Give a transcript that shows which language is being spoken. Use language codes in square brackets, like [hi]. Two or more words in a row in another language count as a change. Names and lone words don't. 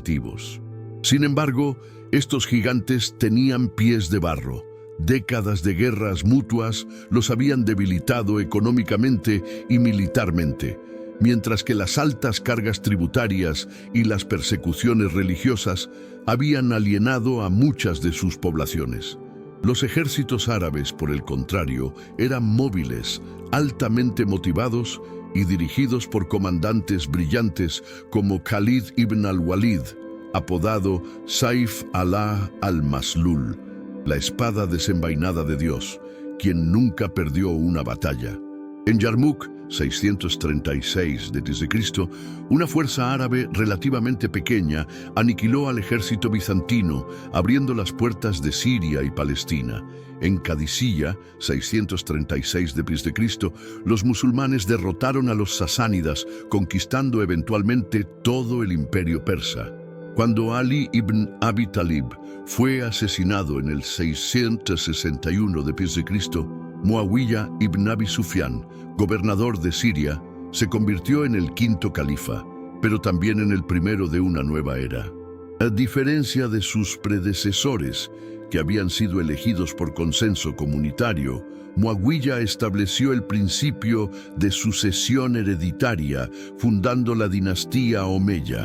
[es] Sin embargo, estos gigantes tenían pies de barro, Décadas de guerras mutuas los habían debilitado económicamente y militarmente, mientras que las altas cargas tributarias y las persecuciones religiosas habían alienado a muchas de sus poblaciones. Los ejércitos árabes, por el contrario, eran móviles, altamente motivados y dirigidos por comandantes brillantes como Khalid ibn al-Walid, apodado [ar] سيف الله المسلول, [es] la espada desenvainada de Dios, quien nunca perdió una batalla. En Yarmuk, 636 d.C., una fuerza árabe relativamente pequeña aniquiló al ejército bizantino, abriendo las puertas de Siria y Palestina. En Qadisiyah, 636 d.C., los musulmanes derrotaron a los sasánidas, conquistando eventualmente todo el imperio persa. Cuando Ali ibn Abi Talib fue asesinado en el 661 d.C., Muawiyah ibn Abi Sufyan, gobernador de Siria, se convirtió en el quinto califa, pero también en el primero de una nueva era. A diferencia de sus predecesores, que habían sido elegidos por consenso comunitario, Muawiyah estableció el principio de sucesión hereditaria, fundando la dinastía Omeya.